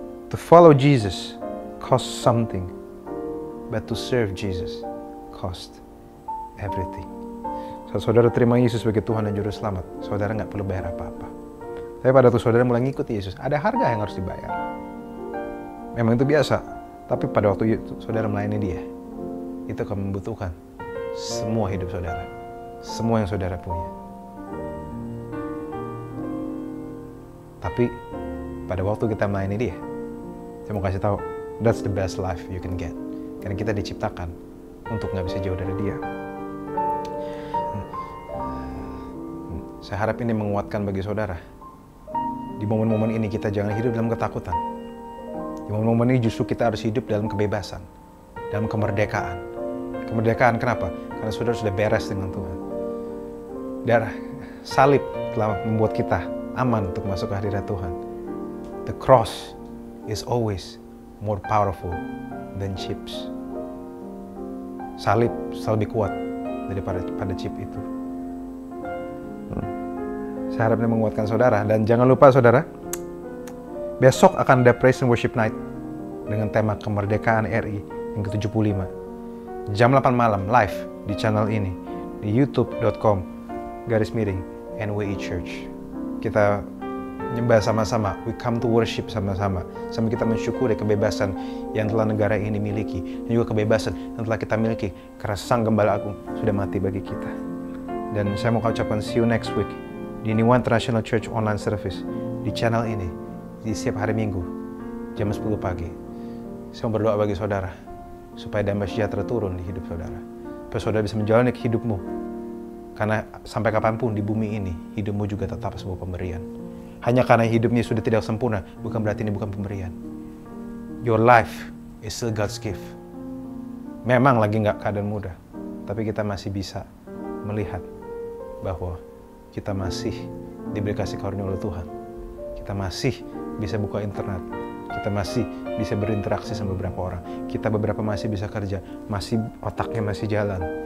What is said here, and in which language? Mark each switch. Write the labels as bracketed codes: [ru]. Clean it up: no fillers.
[en] To follow Jesus costs something. But to serve Jesus costs everything. [id] Saat saudara terima Yesus sebagai Tuhan dan Juru Selamat, saudara nggak perlu bayar apa-apa. Tapi pada waktu saudara mulai ngikut Yesus, ada harga yang harus dibayar. Memang itu biasa. Tapi pada waktu saudara melayani Dia, itu akan membutuhkan semua hidup saudara. Semua yang saudara punya. Tapi pada waktu kita melayani Dia, saya mau kasih tahu, [en] that's the best life you can get. [id] Karena kita diciptakan untuk nggak bisa jauh dari Dia. Saya harap ini menguatkan bagi saudara. Di momen-momen ini kita jangan hidup dalam ketakutan. Di momen-momen ini justru kita harus hidup dalam kebebasan, dalam kemerdekaan. Kemerdekaan kenapa? Karena saudara sudah beres dengan Tuhan. Darah salib telah membuat kita aman untuk masuk ke hadirat Tuhan. [en] The cross is always more powerful than chips. [id] Salib selalu lebih kuat daripada chip itu. Saya harap ini menguatkan saudara. Dan jangan lupa saudara, besok akan ada Praise and Worship Night dengan tema Kemerdekaan RI yang ke-75. Jam 8 malam live di channel ini, di youtube.com/NWI Church. Kita nyembah sama-sama, [en] we come to worship [id] sama-sama. Sambil kita mensyukuri kebebasan yang telah negara ini miliki, dan juga kebebasan yang telah kita miliki karena Sang Gembala Agung sudah mati bagi kita. Dan saya mau ucapkan [en] see you next week [id] di New International Church Online Service di channel ini di setiap hari Minggu jam 10 pagi. Saya mau berdoa bagi saudara supaya damai sejahtera turun di hidup saudara, supaya saudara bisa menjalani hidupmu. Karena sampai kapanpun di bumi ini, hidupmu juga tetap sebuah pemberian. Hanya karena hidupnya sudah tidak sempurna, bukan berarti ini bukan pemberian. [en] Your life is still God's gift. [id] Memang lagi nggak keadaan mudah, tapi kita masih bisa melihat bahwa kita masih diberi kasih karunia oleh Tuhan. Kita masih bisa buka internet. Kita masih bisa berinteraksi sama beberapa orang. Kita beberapa masih bisa kerja, masih otaknya masih jalan.